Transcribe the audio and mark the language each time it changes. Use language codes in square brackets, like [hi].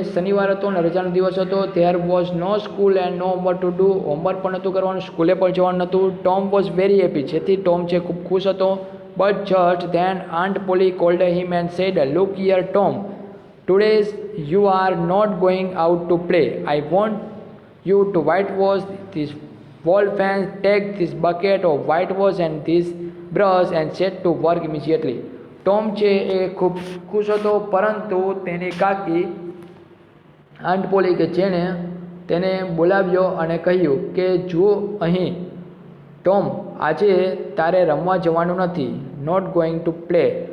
[gu] શનિવાર હતો અને રજાનો દિવસ હતો. [en] There was no school and no homework to do. [gu] Homework પણ નહોતું કરવાનું, સ્કૂલે પણ જવાનું નહોતું. [en] Tom was very happy. [gu] જેથી ટોમ છે ખૂબ ખુશ હતો. [en] But just then aunt Polly called him and said, look here Tom, today you are not going out to play. I want you to whitewash this wall fence. Take this bucket of whitewash and this brush and set to work immediately. [gu] Tom છે એ ખૂબ ખુશ હતો, પરંતુ તેની કાકી aunt poly કે જેણે તેને બોલાવ્યો અને કહ્યું કે જો અહીં ટોમ, આજે તારે રમવા જવાનું નથી. [en] Not going to play.